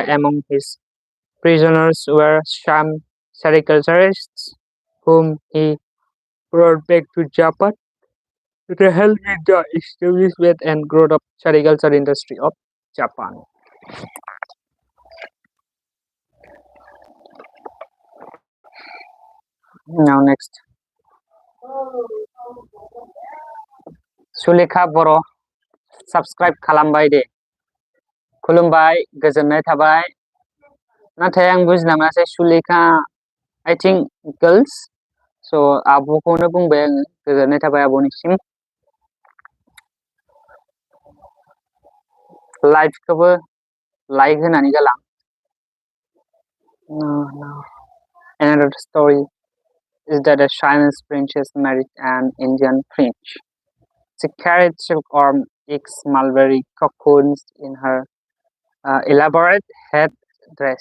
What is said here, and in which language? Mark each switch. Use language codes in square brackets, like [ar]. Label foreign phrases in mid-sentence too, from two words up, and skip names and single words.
[en] Among his prisoners were some sericulturists whom he brought back to Japan to help with the establishment and growth of sericulture industry of Japan. Now next, Sulekha Boro, subscribe [brx] खालामबाय दे. खुलुमबाय, गोजोननाय थाबाय. नाथाय आं बुजिना मोनासै सुलेखा, [en] I think girls. [brx] So आब'खौनो बुंबाय आङो. गोजोननाय थाबाय आब'निसिम. लाइभखौबो लाइक होनानै गालां. [en] No. Another story is that a Chinese princess married an Indian prince. She carried silkworm eggs, mulberry cocoons in her elaborate head dress.